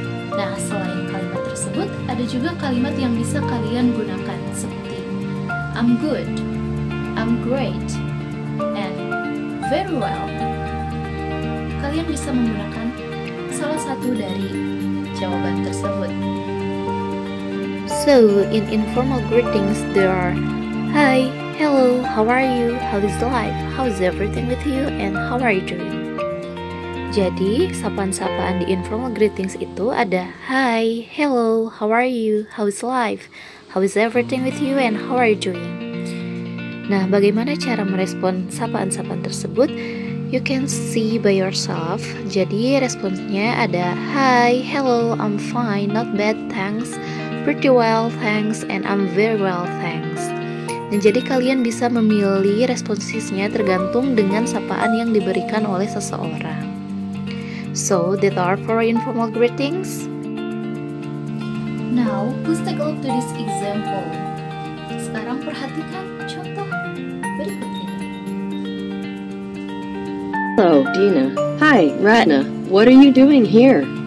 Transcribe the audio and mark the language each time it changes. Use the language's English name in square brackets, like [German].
[Indonesian] Nah, selain kalimat tersebut, ada juga kalimat yang bisa kalian gunakan seperti [English] I'm good, I'm great, and very well. [Indonesian] Kalian bisa menggunakan salah satu dari jawaban tersebut. [English] So, in informal greetings, there are hi, hello, how are you, how is life, how is everything with you, and how are you doing? [Indonesian] Jadi, sapaan-sapaan di informal greetings itu ada [English] hi, hello, how are you, how is life, how is everything with you, and how are you doing? [Indonesian] Nah, bagaimana cara merespon sapaan-sapaan tersebut? [English] You can see by yourself. [Indonesian] Jadi, responsnya ada [English] hi, hello, I'm fine, not bad, thanks, pretty well, thanks, and I'm very well, thanks. [Indonesian] Dan jadi kalian bisa memilih responsisnya tergantung dengan sapaan yang diberikan oleh seseorang. [English] So, that are for informal greetings. Now, please take a look to this example. [Indonesian] Sekarang perhatikan contoh berikut ini. [English] Hello, Dina. Hi, Ratna. What are you doing here?